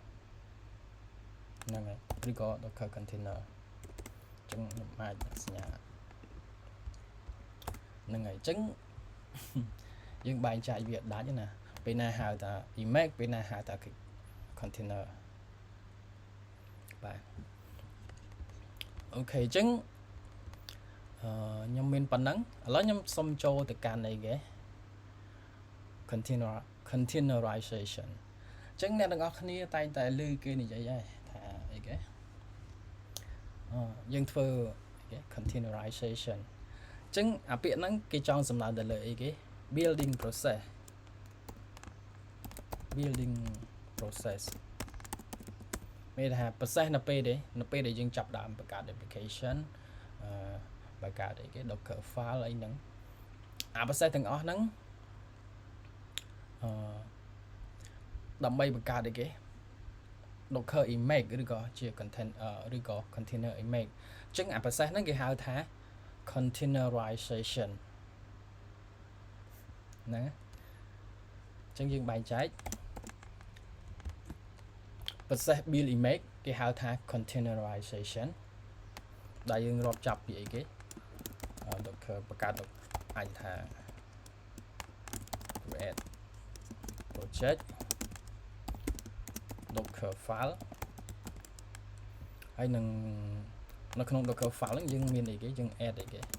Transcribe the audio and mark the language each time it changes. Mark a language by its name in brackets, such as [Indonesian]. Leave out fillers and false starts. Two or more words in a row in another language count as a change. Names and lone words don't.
[Khmer] ហ្នឹងហើយឬក៏ Docker container អញ្ចឹងខ្ញុំអាចសញ្ញាហ្នឹងហើយអញ្ចឹងយើងបែងចែកវាដាច់ណាពេលណាហៅថា image ពេលណាហៅថា container បាទអូខេអញ្ចឹងខ្ញុំមានប៉ុណ្ណឹងឥឡូវខ្ញុំសុំចូលទៅកាន់អីគេ containerization អញ្ចឹងអ្នកទាំងអស់គ្នាតែងតែឮគេនិយាយហើយថាអីគេយើងធ្វើអីគេ containerization អញ្ចឹងអាពាក្យហ្នឹងគេចង់សំដៅទៅលើអីគេ [English] building process [Khmer] មានថា process នៅពេលដែលយើងចាប់ដើមបង្កើត application បង្កើតអីគេ Docker file អីហ្នឹងអា process ទាំងអស់ហ្នឹងដើម្បីបង្កើតអីគេ Docker image ឬក៏ជា content ឬក៏ [English] container image [Khmer] អញ្ចឹងអា process ហ្នឹងគេហៅថា containerization ណាអញ្ចឹងយើងបែងចែក [English] process build image [Khmer] គេហៅថា containerization ដែលយើងរាប់ចាប់ពីអីគេ Docker បង្កើតអាចថា [English] create project Docker file [Khmer] ហើយនឹងនៅក្នុង Docker file ហ្នឹងយើងមានអីគេយើង add អីគេ